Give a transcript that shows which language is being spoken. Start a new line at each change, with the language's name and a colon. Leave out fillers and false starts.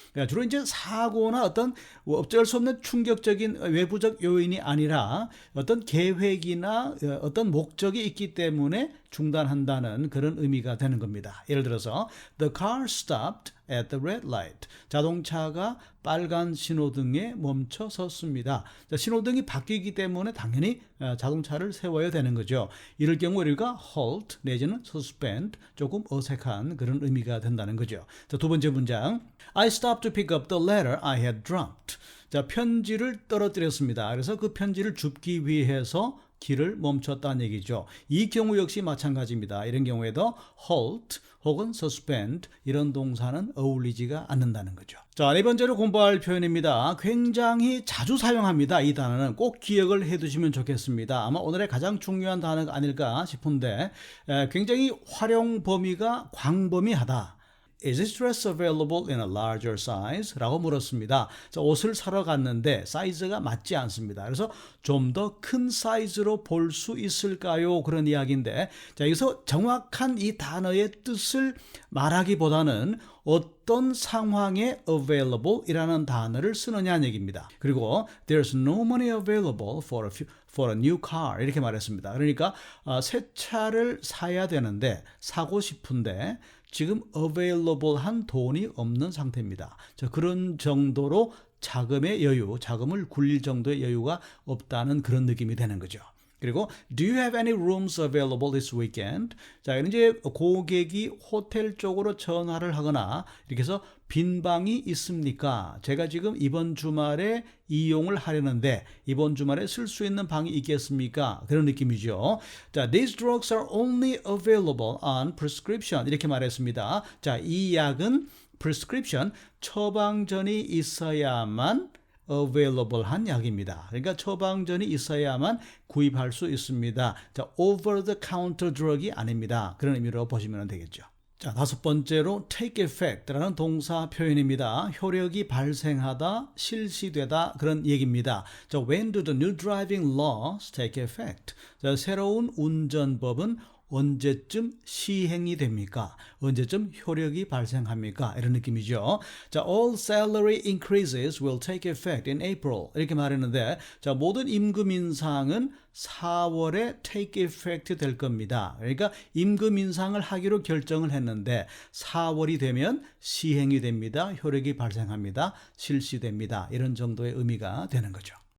Korean: 주로 이제 사고나 어떤 어쩔 수 없는 충격적인 외부적 요인이 아니라 어떤 계획이나 어떤 목적이 있기 때문에 중단한다는 그런 의미가 되는 겁니다. 예를 들어서
English: The car stopped at the red light.
Korean: 자동차가 빨간 신호등에 멈춰 섰습니다. 자, 신호등이 바뀌기 때문에 당연히 자동차를 세워야 되는 거죠. 이럴 경우 우리가 halt 내지는 suspend 조금 어색한 그런 의미가 된다는 거죠. 자, 두 번째 문장.
English: I stopped to pick up the letter I had dropped.
Korean: 자, 편지를 떨어뜨렸습니다. 그래서 그 편지를 줍기 위해서 길을 멈췄다는 얘기죠. 이 경우 역시 마찬가지입니다. 이런 경우에도 halt 혹은 suspend 이런 동사는 어울리지가 않는다는 거죠. 자, 네 번째로 공부할 표현입니다. 굉장히 자주 사용합니다. 이 단어는 꼭 기억을 해두시면 좋겠습니다. 아마 오늘의 가장 중요한 단어가 아닐까 싶은데 굉장히 활용 범위가 광범위하다.
English: Is this dress available in a larger size?
Korean: 라고 물었습니다. 자, 옷을 사러 갔는데 사이즈가 맞지 않습니다. 그래서 좀 더 큰 사이즈로 볼 수 있을까요? 그런 이야기인데, 자, 여기서 정확한 이 단어의 뜻을 말하기보다는 어떤 상황에 available 이라는 단어를 쓰느냐는 얘기입니다. 그리고
English: there's no money available for a new car
Korean: 이렇게 말했습니다. 그러니까 새 차를 사야 되는데 사고 싶은데 지금 available한 돈이 없는 상태입니다. 자, 그런 정도로 자금의 여유, 자금을 굴릴 정도의 여유가 없다는 그런 느낌이 되는 거죠. 그리고
English: Do you have any rooms available this weekend?
Korean: 자, 이제 고객이 호텔 쪽으로 전화를 하거나 이렇게 해서 빈 방이 있습니까? 제가 지금 이번 주말에 이용을 하려는데 이번 주말에 쓸 수 있는 방이 있겠습니까? 그런 느낌이죠.
English: 자, These drugs are only available on prescription
Korean: 이렇게 말했습니다. 자, 이 약은 prescription 처방전이 있어야만 available한 약입니다. 그러니까 처방전이 있어야만 구입할 수 있습니다. 자,
English: over the counter drug
Korean: 이 아닙니다. 그런 의미로 보시면 되겠죠. 자, 다섯 번째로 take effect라는 동사 표현입니다. 효력이 발생하다, 실시되다 그런 얘기입니다.
English: 자, when do the new driving laws take effect?
Korean: 자, 새로운 운전법은 언제쯤 시행이 됩니까? 언제쯤 효력이 발생합니까? 이런 느낌이죠.
English: 자, all salary increases will take effect in April.
Korean: 이렇게 말했는데, 자, 모든 임금 인상은 4월에
English: take effect
Korean: 될 겁니다. 그러니까 임금 인상을 하기로 결정을 했는데 4월이 되면 시행이 됩니다. 효력이 발생합니다. 실시됩니다. 이런 정도의 의미가 되는 거죠.